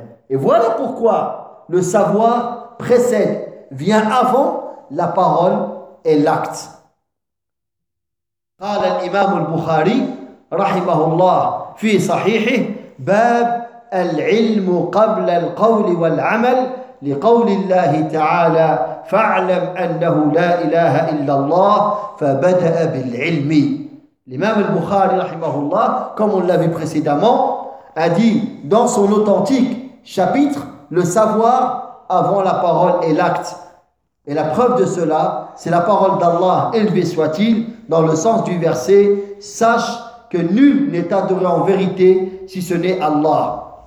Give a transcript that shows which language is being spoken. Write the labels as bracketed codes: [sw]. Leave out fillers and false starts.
[fr] Et voilà pourquoi le savoir précède, vient avant la parole et l'acte. [ar] قال الإمام البخاري رحمه الله في صحيحه باب العلم قبل القول والعمل لقول الله تعالى فاعلم أنه لا إله إلا الله فبدأ بالعلم. الإمام البخاري رحمه الله [fr] comme on l'avait précédemment a dit dans son authentique chapitre le savoir avant la parole et l'acte. Et la preuve de cela, c'est la parole d'Allah, élevé soit-il, dans le sens du verset « Sache que nul n'est adoré en vérité si ce n'est Allah ».